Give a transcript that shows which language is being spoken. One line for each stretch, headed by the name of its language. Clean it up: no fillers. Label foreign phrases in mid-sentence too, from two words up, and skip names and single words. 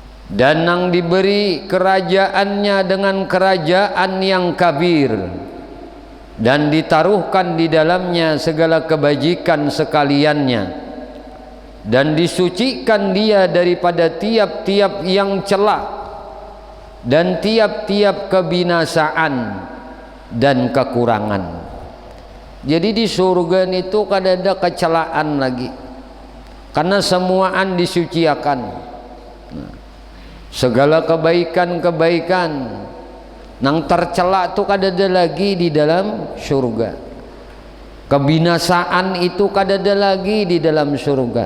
Malay: dan nang diberi kerajaannya dengan kerajaan yang kabir, dan ditaruhkan di dalamnya segala kebajikan sekaliannya, dan disucikan dia daripada tiap-tiap yang celak dan tiap-tiap kebinasaan dan kekurangan.
Banjar: Jadi di surga itu kada ada kecelaan lagi, karena semuaan disuciakan. Segala kebaikan-kebaikan nang tercela itu kada ada lagi di dalam surga. Kebinasaan itu kada ada lagi di dalam surga.